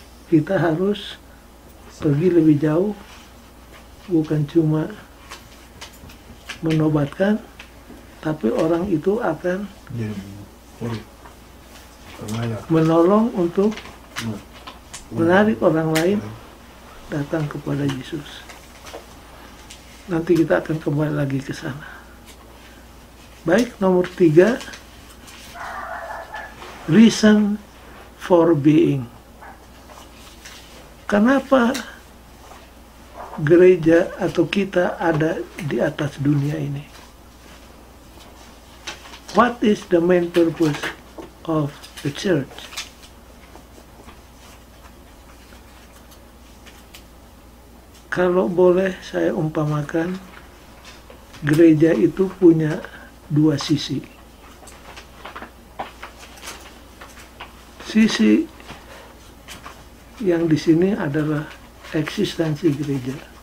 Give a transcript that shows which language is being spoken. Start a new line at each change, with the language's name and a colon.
Indonesian: Kita harus pergi lebih jauh, bukan cuma menobatkan, tapi orang itu akan Jadi murid. Pengajar. menolong untuk Nah, menarik orang lain datang kepada Yesus. Nanti kita akan kembali lagi ke sana. Baik, nomor 3,
English: reason for being.
Indonesian: Kenapa gereja atau kita ada di atas dunia ini?
English: What is the main purpose of the church?
Indonesian: Kalau boleh saya umpamakan, gereja itu punya dua sisi. Sisi yang di sini adalah eksistensi gereja.